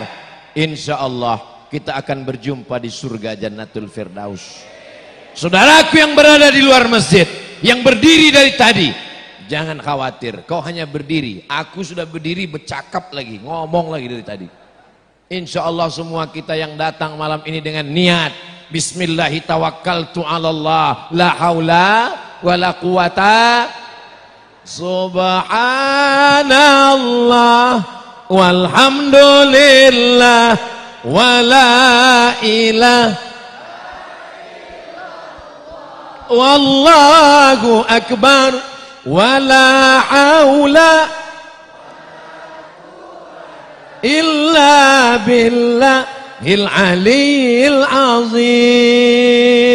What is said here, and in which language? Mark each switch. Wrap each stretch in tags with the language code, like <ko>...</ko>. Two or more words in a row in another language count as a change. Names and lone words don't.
<ar>إن شاء الله</ar> <id>kita akan berjumpa di surga Jannatul Firdaus. Saudaraku yang berada di luar masjid, yang berdiri dari tadi, jangan khawatir. Kau hanya berdiri. Aku sudah berdiri bercakap lagi, ngomong lagi dari tadi.</id> <ar>إن شاء الله</ar> <id>semua kita yang datang malam ini dengan niat</id> <ar>بسم الله توكلت على الله لا حول ولا قوة. سبحان الله والحمد لله ولا إله والله أكبر ولا حول ولا قوة إلا بالله العلي العظيم.</ar>